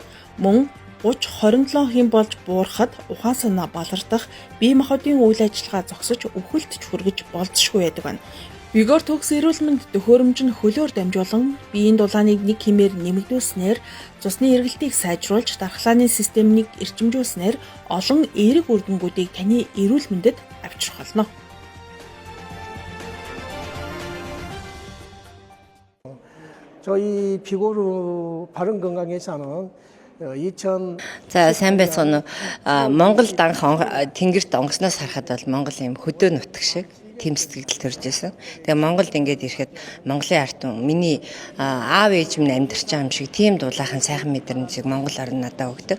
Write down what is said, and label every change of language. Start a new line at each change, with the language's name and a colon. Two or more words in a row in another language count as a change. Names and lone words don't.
Mongolian: Мөн 30-27 хэм болж буурахад ухаан санаа балардах, бие махбодын үйл ажиллагаа зогсож өвхөлтч хүргэж болзошгүй байдаг байна. Vigor төгс эрүүл мэнд төхөөрөмж нь хөлөөр дамжуулан биеийн дулааныг нэг хэмээр нэмэгдүүлснээр цусны эргэлтийг сайжруулж дархлааны системийг эрчимжүүлснээр олон эерэг үр дүнгуудыг таны эрүүл мэндэд авчрах болно.
Korean: 저희 비고르 바른 건강에서는
Mongolian: За сайн байцгаана уу. Монголд анх тэнгэрт онгосноос харахад бол Монгол юм хөдөө нутаг шиг тийм сэтгэл төрж байсан. Тэгээ Монголд ингээд ирэхэд Монголын ард түмэн миний аав ээж минь амьдарч байгаа юм шиг тийм дулаахан сайхан мэдрэмжийг Монгол орн надад өгдөг.